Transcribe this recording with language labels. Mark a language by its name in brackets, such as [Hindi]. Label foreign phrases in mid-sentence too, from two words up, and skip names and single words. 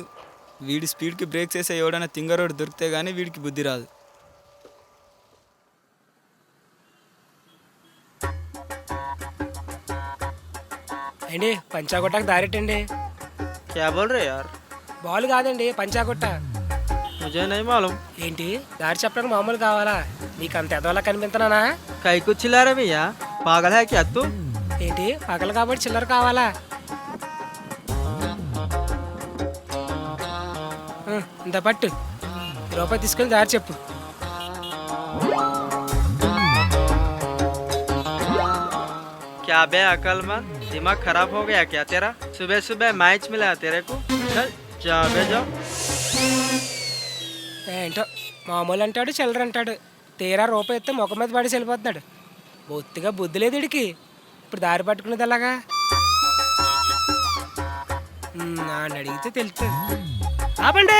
[Telugu] వీడి స్పీడ్కి బ్రేక్ చేసే ఎవడైనా తింగరోడు దొరికితే కానీ వీడికి బుద్ధి రాదు. అండి పంచాగుట్టకు దారెట్టండి. [Hindi] क्या बोल रहे यार? [Telugu] బాల్ కాదండి, పంచాగుట్ట. [Hindi] मुझे नहीं मालूम. [Telugu] ఏంటి దారి చెప్పడానికి మామూలు కావాలా? నీకు అంత ఎదవలా కనిపించనానా? [Hindi] कई कुछ चिल्ला रहे भैया, पागल है क्या तू? [Telugu] ఏంటి పగలు కాబట్టి చిల్లర కావాలా? ఇంత పట్టు, రూపాయి తీసుకెళ్ళి దారి చెప్పు. [Hindi] क्या बे अकलमंद, दिमाग खराब हो गया क्या तेरा? सुबह सुबह मैच मिला तेरे को? चल जा बे जाओ. [Telugu] ఏంటో మామూలు అంటాడు, చిల్లర అంటాడు. తీరా రూపాయి ఎత్తే ముఖం మీద పడి వెళ్ళిపోతున్నాడు. బొత్తిగా బుద్ధి లేదు ఇడికి. ఇప్పుడు దారి పట్టుకునేది అలాగా అని అడిగితే తెలుస్తుంది. ఆపండి.